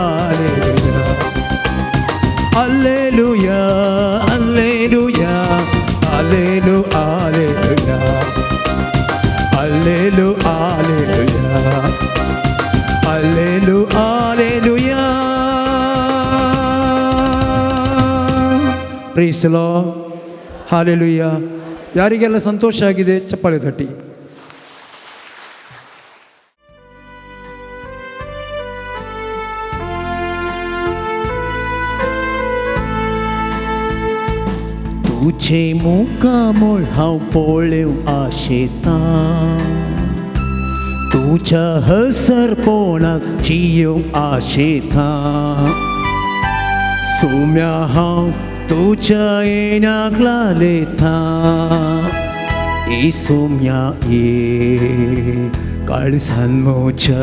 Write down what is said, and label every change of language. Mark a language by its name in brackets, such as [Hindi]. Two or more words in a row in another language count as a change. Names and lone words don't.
[Kannada] ಅಲ್ಲೆಲುಯ ಅಲ್ಲೆಲುಯ ಅಲ್ಲೆಲು ಅಲ್ಲೆಲುಯ ಅಲ್ಲೆಲು ಅಲ್ಲೆಲುಯ ಅಲ್ಲೆಲು ಅಲ್ಲೆಲುಯ [English] praise the Lord hallelujah [Kannada] ಯಾರಿಗೆಲ್ಲ ಸಂತೋಷ ಆಗಿದೆ ಚಪ್ಪಾಳೆ ತಟ್ಟಿ [Konkani] तुझे मुकामोल हांव पळेव आशेतां तुझ्या हसरपणाक जियोव आशेतां सोम्या हांव तुझ्या येण्याक लालयतां ए सोम्या ये काळजान म्हज्या